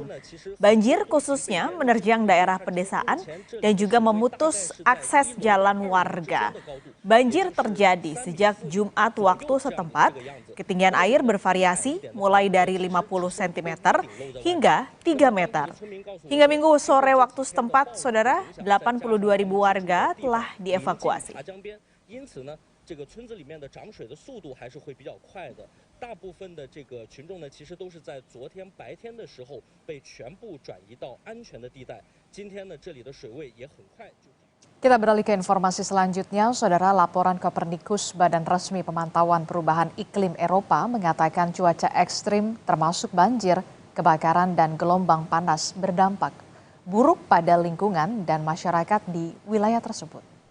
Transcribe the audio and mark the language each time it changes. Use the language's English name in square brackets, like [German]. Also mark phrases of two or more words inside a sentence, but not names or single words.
[Indonesian] Banjir khususnya menerjang daerah pedesaan dan juga memutus akses jalan warga. Banjir terjadi sejak Jumat waktu setempat. Ketinggian air bervariasi mulai dari 50 cm hingga 3 meter. Hingga Minggu sore waktu setempat, saudara, 82.000 warga telah dievakuasi. [Chinese] 这个村子里面的涨水的速度还是会比较快的，大部分的这个群众呢，其实都是在昨天白天的时候被全部转移到安全的地带。今天呢，这里的水位也很快就。 [Indonesian] Kita beralih ke informasi selanjutnya, saudara. Laporan Copernicus, Badan Resmi Pemantauan Perubahan Iklim Eropa, mengatakan cuaca ekstrim termasuk banjir, kebakaran dan gelombang panas berdampak buruk pada lingkungan dan masyarakat di wilayah tersebut.